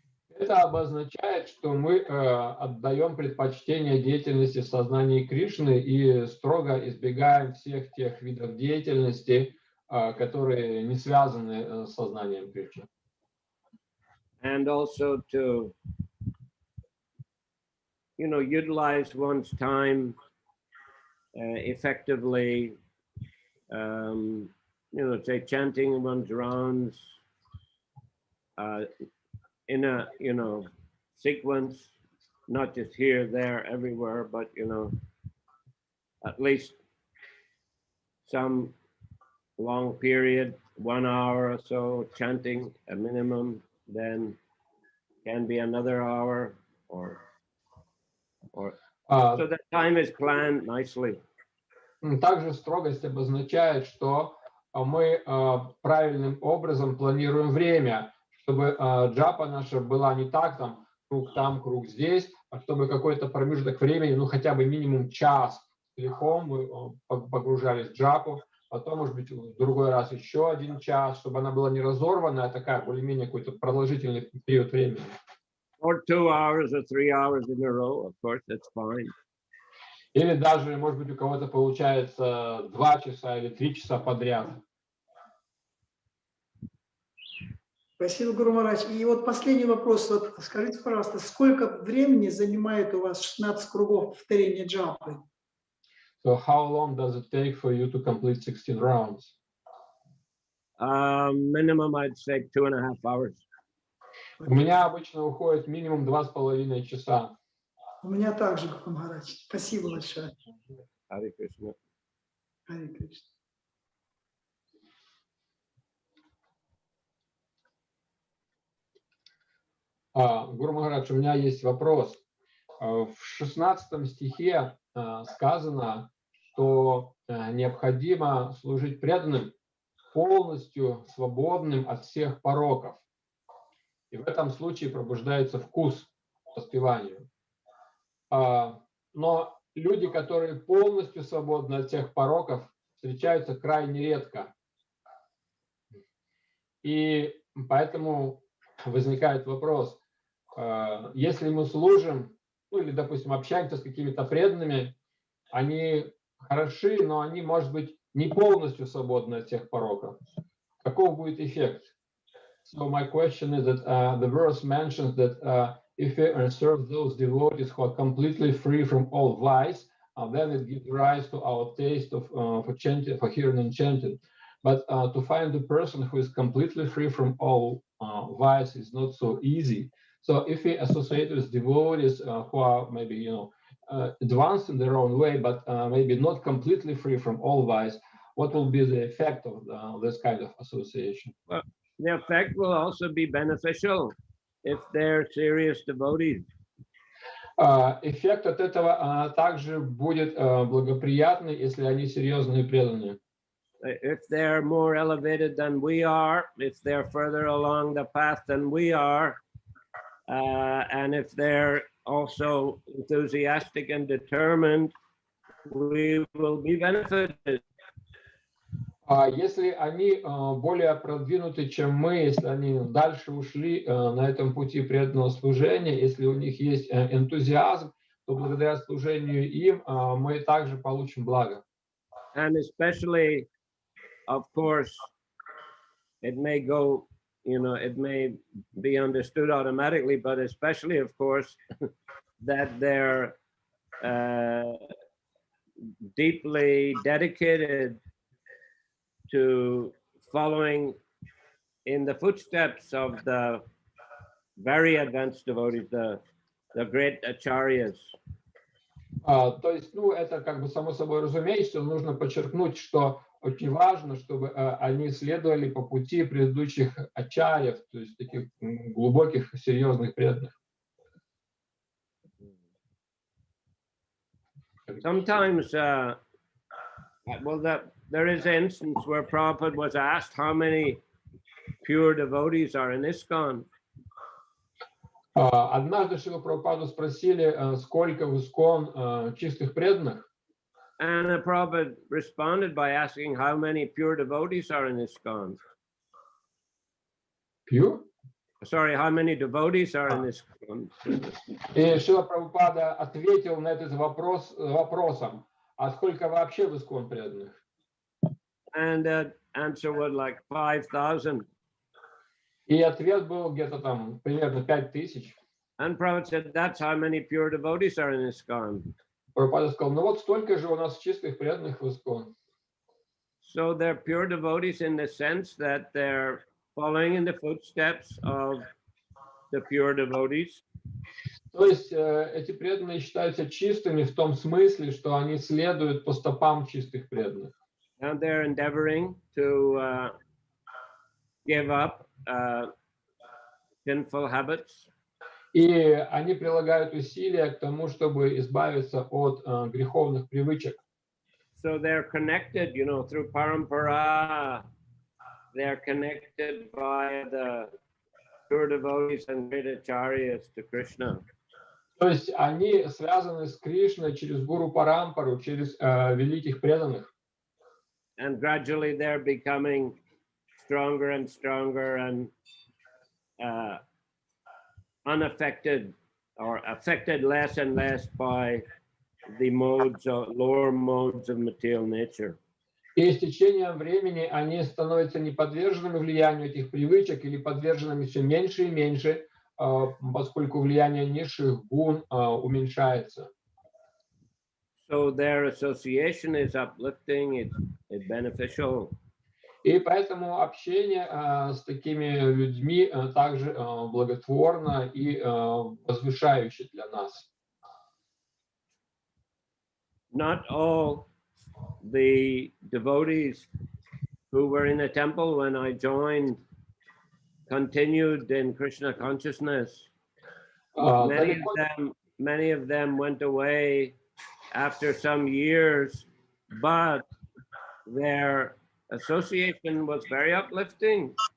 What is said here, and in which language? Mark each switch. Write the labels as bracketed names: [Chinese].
[Russian] Это обозначает, что мы отдаем предпочтение деятельности в сознании Кришны и строго избегаем всех тех видов деятельности, которые не связаны с сознанием Кришны. [English] And also to, utilize one's time effectively, say chanting one's rounds in a, sequence, not just here, there, everywhere, but, at least some long period, 1 hour or so, chanting a minimum, then can be another hour, or so the time is planned nicely. [Russian] Также строгость обозначает, что мы правильным образом планируем время, чтобы джапа наша была не так, круг там, круг здесь, а чтобы какой-то промежуток времени, хотя бы минимум час целиком мы погружались в джапу, потом, может быть, в другой раз еще 1 час, чтобы она была не разорванная, а такая более-менее какой-то продолжительный период времени. [English] Or 2 hours or 3 hours in a row, of course, that's fine. [Russian] Или даже, может быть, у кого-то получается 2 часа или 3 часа подряд. Спасибо, Гуру Махарадж. И вот последний вопрос. Скажите, пожалуйста, сколько времени занимает у вас 16 кругов повторения джапы? [English] So how long does it take for you to complete 16 rounds? Minimum, I'd say 2.5 hours. [Russian] У меня обычно уходит минимум 2,5 часа. У меня также, Гуру Махарадж. Спасибо большое. [English] Hare Krishna. [Russian] Харе Кришна. Гуру Махарадж, у меня есть вопрос. В 16 стихе сказано, что необходимо служить преданным, полностью свободным от всех пороков. И в этом случае пробуждается вкус к воспеванию. Но люди, которые полностью свободны от всех пороков, встречаются крайне редко. И поэтому возникает вопрос, если мы служим, ну или, допустим, общаемся с какими-то преданными, они хороши, но они, может быть, не полностью свободны от всех пороков. Каков будет эффект? [English] So my question is that the verse mentions that if we serve those devotees who are completely free from all vice, then it gives rise to our taste of for hearing and chanting. But to find a person who is completely free from all vice is not so easy. So if we associate with devotees who are maybe advanced in their own way, but maybe not completely free from all vice, what will be the effect of this kind of association? Well, the effect will also be beneficial if they're serious devotees. [Russian] Эффект от этого также будет благоприятный, если они серьезные преданные. [English] If they're more elevated than we are, if they're further along the path than we are, and if they're also enthusiastic and determined, we will be benefited. [Russian] Если они более продвинуты, чем мы, если они дальше ушли на этом пути преданного служения, если у них есть энтузиазм, то благодаря служению им мы также получим благо. [English] And especially, of course, it may go, it may be understood automatically, but especially, of course, that they're deeply dedicated to following in the footsteps of the very advanced devotees, the great acharyas. [Russian] То есть, это как бы само собой разумеется, нужно подчеркнуть, что очень важно, чтобы они следовали по пути предыдущих ачарьев, то есть таких глубоких, серьезных преданных. [English] Sometimes, there is an instance where Prabhupada was asked how many pure devotees are in ISKCON. [Russian] Однажды Шрила Прабхупаду спросили, сколько в ИСККОН чистых преданных. [English] And Prabhupada responded by asking how many pure devotees are in ISKCON. Pure? Sorry, how many devotees are in ISKCON? [Russian] И Шрила Прабхупада ответил на этот вопрос вопросом, а сколько вообще в ИСККОН преданных? [English] And the answer was like 5,000. [Russian] И ответ был где-то там примерно 5000. [English] And Prabhupada said, that's how many pure devotees are in ISKCON. [Russian] Прабхупада сказал, вот столько же у нас чистых преданных в ИСККОН. [English] So they're pure devotees in the sense that they're following in the footsteps of the pure devotees. [Russian] То есть эти преданные считаются чистыми в том смысле, что они следуют по стопам чистых преданных. [English] And they're endeavoring to give up sinful habits. [Russian] И они прилагают усилия к тому, чтобы избавиться от греховных привычек. [English] So they're connected, through parampara. They're connected by the pure devotees and great acharyas to Krishna. [Russian] То есть они связаны с Кришной через гуру парампару, через великих преданных. [English] And gradually they're becoming stronger and stronger and unaffected or affected less and less by the lower modes of material nature. [Russian] И с течением времени они становятся неподверженными влиянию этих привычек или подверженными все меньше и меньше, поскольку влияние низших гун уменьшается. [English] So their association is uplifting, it's beneficial. [Russian] И поэтому общение с такими людьми также благотворно и возвышающе для нас. [English] Not all the devotees who were in the temple when I joined continued in Krishna consciousness. Many of them went away after some years, but their association was very uplifting.